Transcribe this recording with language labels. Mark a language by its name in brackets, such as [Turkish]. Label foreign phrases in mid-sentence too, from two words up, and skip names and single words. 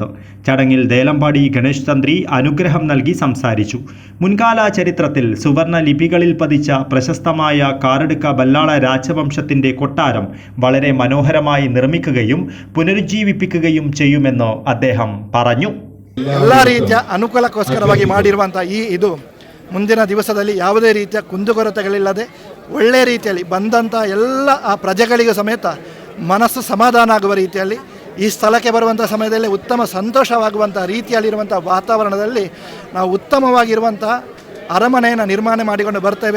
[Malayalam] ചടങ്ങിൽ ദേലമ്പാടി ഗണേശ് തന്ത്രി അനുഗ്രഹം നൽകി സംസാരിച്ചു. മുൻകാല ചരിത്രത്തിൽ സുവർണ ലിപികളിൽ പതിച്ച പ്രശസ്തമായ കാരടുക ബല്ലാള രാജവംശത്തിന്റെ കൊട്ടാരം വളരെ മനോഹരമായി നിർമ്മിക്കുകയും പുനരുജ്ജീവിപ്പിക്കുകയും ചെയ്യുമെന്ന് അദ്ദേഹം പറഞ്ഞു. [Kannada] ಎಲ್ಲ ರೀತಿಯ ಅನುಕೂಲಕ್ಕೋಸ್ಕರವಾಗಿ ಮಾಡಿರುವಂಥ ಇದು ಮುಂದಿನ ದಿವಸದಲ್ಲಿ ಯಾವುದೇ ರೀತಿಯ ಕುಂದುಕೊರತೆಗಳಿಲ್ಲದೆ ಒಳ್ಳೆಯ ರೀತಿಯಲ್ಲಿ ಬಂದಂಥ ಎಲ್ಲ ಆ ಪ್ರಜೆಗಳಿಗೂ ಸಮೇತ ಮನಸ್ಸು ಸಮಾಧಾನ ಆಗುವ ರೀತಿಯಲ್ಲಿ ಈ ಸ್ಥಳಕ್ಕೆ ಬರುವಂಥ ಸಮಯದಲ್ಲಿ ಉತ್ತಮ ಸಂತೋಷವಾಗುವಂಥ ರೀತಿಯಲ್ಲಿರುವಂಥ ವಾತಾವರಣದಲ್ಲಿ ನಾವು ಉತ್ತಮವಾಗಿರುವಂಥ ಅರಮನೆಯನ್ನು ನಿರ್ಮಾಣ ಮಾಡಿಕೊಂಡು ಬರ್ತೇವೆ.